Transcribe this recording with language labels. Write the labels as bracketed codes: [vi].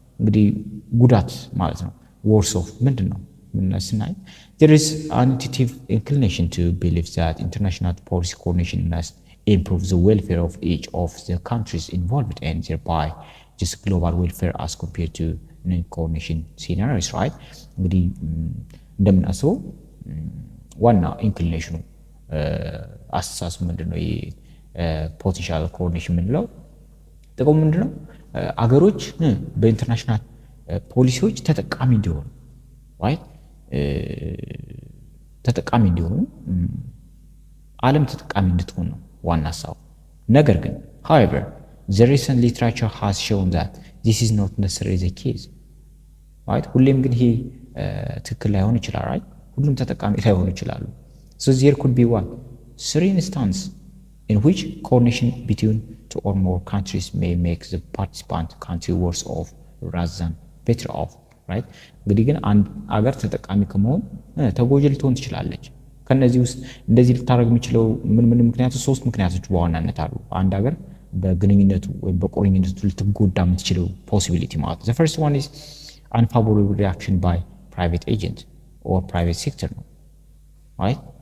[am] እንግዲህ ጉዳት ማለት ነው [en] worse off [am] ምንድነው ስናይ [en] there is an intuitive inclination to believe that international policy coordination must improve the welfare of each of the countries involved and thereby just global welfare as compared to non-coordination scenarios, right? [am] እንግዲህ እንደምናስበው ዋና ኢንክሊኔሽኑ አስተሳሰብ ምንድነው የፖቴንሻል ኮኦርዲኔሽን ምንለው ጥቅሙ ምንድነው አገሮች በኢንተርናሽናል ፖሊሲዎች ተጠቃሚ እንዲሆኑ right ተጠቃሚ እንዲሆኑ ዓለም ተጠቃሚ እንድትሆን ነው ዋና ሐሳቡ። ነገር ግን [en] however the recent literature has shown that this is not necessarily the case, right? [am] ሁሌም ግን ይሄ ትክክል ላይሆን ይችላል, right? ሁሉም ተጠቃሚ ላይሆኑ ይችላሉ። [en] so there could be one three instances in which coordination between two or more countries may make the participant country worse off rather than better off, right? [am] እንግዲህ ግን አንድ አገር ተጠቃሚ ከመሆን ተጎጂ ልትሆን ትችላለች። ከነዚህ ውስጥ እንደዚህ ልታረግ የሚችለው ምን ምክንያቶች ሶስት ምክንያቶች በዋናነት አሉ። አንድ ሀገር በግንኙነቱ ወይ በቁርኝነቱ ልትጎዳ የምትችለው ፖሲቢሊቲ ማለት [en] the first one is unfavorable reaction by private agent or private sector [am] ነው, right?